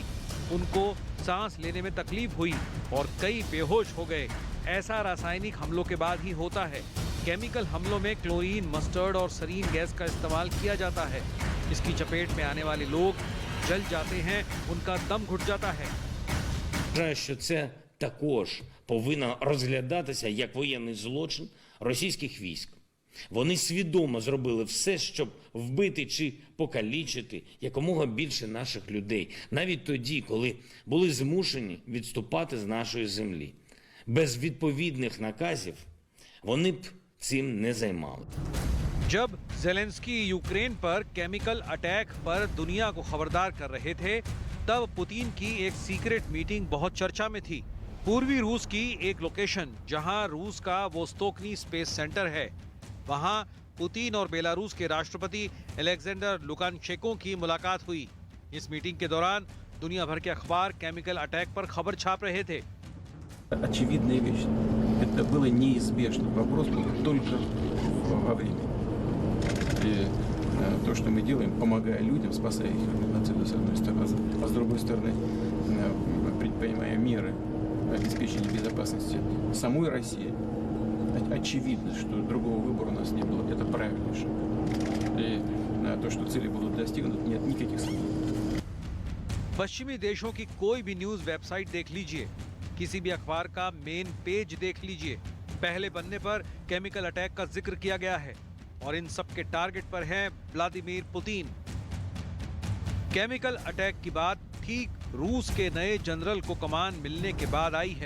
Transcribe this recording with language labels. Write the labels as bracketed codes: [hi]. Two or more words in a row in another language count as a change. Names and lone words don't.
[hi] उनको सांस लेने में तकलीफ हुई और कई बेहोश हो गए। ऐसा रासायनिक हमलों के बाद ही होता है। [en] chemical [hi] में क्लोरीन, मस्टर्ड और सरीन गैस का इस्तेमाल किया जाता है। इसकी चपेट में आने वाले लोग जल जाते हैं, उनका दम घुट जाता है। [uk] Що це також повинно розглядатися як воєнний злочин російських військ. Вони свідомо зробили все, щоб вбити чи покалічити якомога більше наших людей, навіть тоді, коли були змушені відступати з нашої землі. Без відповідних наказів вони б цим не займали. [hi] जब ज़ेलेंस्की यूक्रेन पर [en] chemical attack [hi] पर दुनिया को खबरदार कर रहे थे, तब पुतिन की एक [en] secret meeting [hi] बहुत चर्चा में थी। पूर्वी रूस की एक लोकेशन जहां रूस का वोस्तोकनी स्पेस सेंटर है, वहां पुतिन और बेलारूस के राष्ट्रपति अलेक्जेंडर लुकाशेंको की मुलाकात हुई। इस मीटिंग के दौरान दुनिया भर के अखबार [en] chemical attack [hi] पर खबर छाप रहे थे। [ru] Очевидная вещь. Это было неизбежно. Вопрос был только во времени. И то, что мы делаем, помогая людям, спасая их от этого, с одной стороны, а с другой стороны, предпринимая меры обеспечения безопасности самой России, очевидно, что другого выбора у нас не было. Это правильный шаг. И то, что цели будут достигнуты, нет никаких сомнений. [hi] पश्चिमी देशों की कोई भी [en] news website [hi] देख लीजिए, किसी भी अखबार का [en] main page [hi] देख लीजिए, पहले पन्ने पर [en] chemical attack [hi] का जिक्र किया गया है और इन सब के टारगेट पर हैं व्लादिमीर पुतिन। [en] chemical attack [hi] की बात ठीक रूस के नए जनरल को कमान मिलने के बाद आई है।